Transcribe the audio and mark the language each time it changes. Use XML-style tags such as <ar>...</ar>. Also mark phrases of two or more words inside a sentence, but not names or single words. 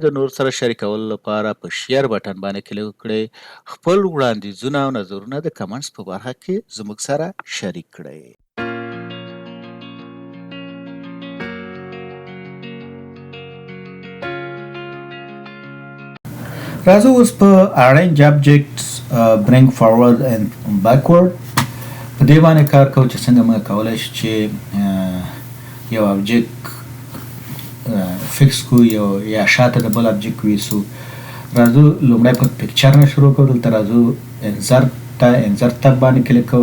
<ps>د نور سره شریکولو لپاره په</ps> <en>share button</en> <ps>باندې کلیک وکړئ. خپل وړاندیزونه او نظرونه د کمنټس په برخه کې زموږ سره شریک کړئ. راځو اوس په</ps> <en>arrange objects bring forward and backward</en> <ps>په دې باندې کار کوو چې څنګه موږ کولی شو چې یو object فکس کو یا شاته د بل object ویسو. راځو لومړی په پکچر نه شروع کوو. دلته راځو</ps> <en>insert tab</en> <ps>باندې کلیک کوو.</ps>